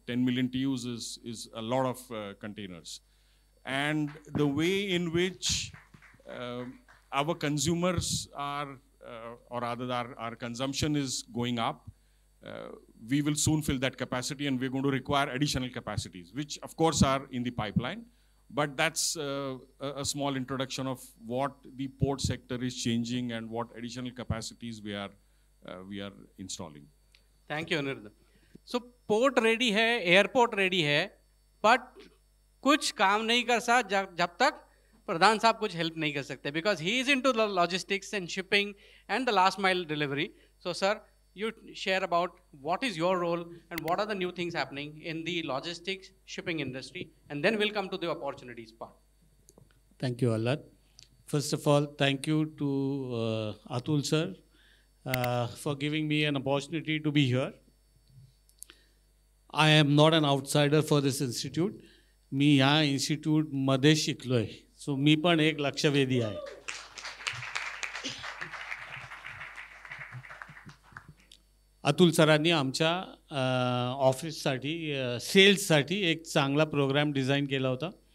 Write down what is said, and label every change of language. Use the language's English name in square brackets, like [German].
[English] 10 million TEUs is a lot of containers. And the way in which our consumers are, or rather our consumption is going up, we will soon fill that capacity, and we're going to require additional capacities, which of course are in the pipeline. But that's a small introduction of what the port sector is changing and what additional capacities we are installing. Thank you Anirudh. So port ready है, airport ready है, but [Hindi] कुछ काम नहीं कर सकता जब तक प्रधान साहब कुछ हेल्प नहीं कर सकते, [English] Because he is into the logistics and shipping and the last mile delivery. So sir, you share about what is your role and what are the new things happening in the logistics shipping industry, and then we'll come to the opportunities part. Thank you, Allad. First of all, thank you to Atul sir for giving me an opportunity to be here. I am not an outsider for this institute. [Marathi] मी ह्या इन्स्टिट्यूटमध्ये शिकलोय, so मी पण एक लक्षवेधी आहे. अतुल सरांनी आमच्या ऑफिससाठी सेल्ससाठी एक चांगला प्रोग्राम डिझाईन केला होता.